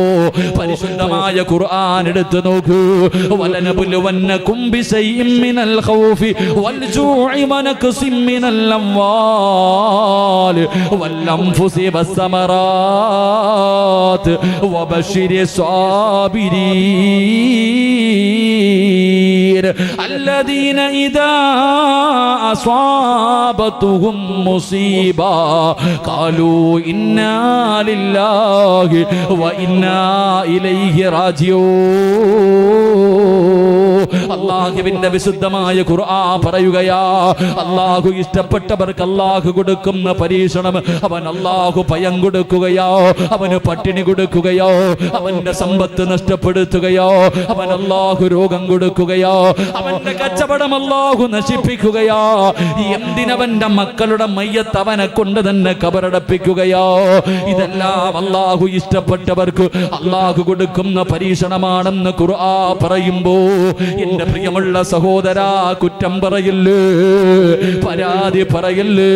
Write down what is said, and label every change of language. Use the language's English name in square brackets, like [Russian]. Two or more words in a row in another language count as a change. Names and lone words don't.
[Malayalam] പരിശുദ്ധമായ ഖുർആൻ എടുത്തു നോക്കൂ. [Arabic] ولنبلونكم بشيء من الخوف والجوع ونقص من الأموال والأنفس والثمرات وبشر الصابرين الذين إذا أصابتهم مصيبة قالوا إنا لله وإنا إليه راجعون. [Malayalam] അള്ളാഹുവിന്റെ വിശുദ്ധമായ ഖുർആൻ പറയുകയാ, അള്ളാഹു ഇഷ്ടപ്പെട്ടവർക്ക് അള്ളാഹു കൊടുക്കുന്ന പരീക്ഷണം, അവൻ അള്ളാഹു ഭയം കൊടുക്കുകയോ, അവന് പട്ടിണി കൊടുക്കുകയോ, അവന്റെ സമ്പത്ത് നഷ്ടപ്പെടുത്തുകയോ, അവൻ അള്ളാഹു രോഗം കൊടുക്കുകയോ, അവന്റെ കച്ചവടം അള്ളാഹു നശിപ്പിക്കുകയോ, എന്തിനവന്റെ മക്കളുടെ മയ്യത്ത് അവനെ കൊണ്ട് തന്നെ കബറടപ്പിക്കുകയോ, ഇതെല്ലാം അള്ളാഹു ഇഷ്ടപ്പെട്ടവർക്ക് അള്ളാഹു കൊടുക്കുന്ന പരീക്ഷണമാണെന്ന് ഖുർആൻ പറയുമ്പോ എന്റെ പ്രിയമുള്ള സഹോദരാ, കുറ്റം പറയില്ലേ, പരാതി പറയില്ലേ.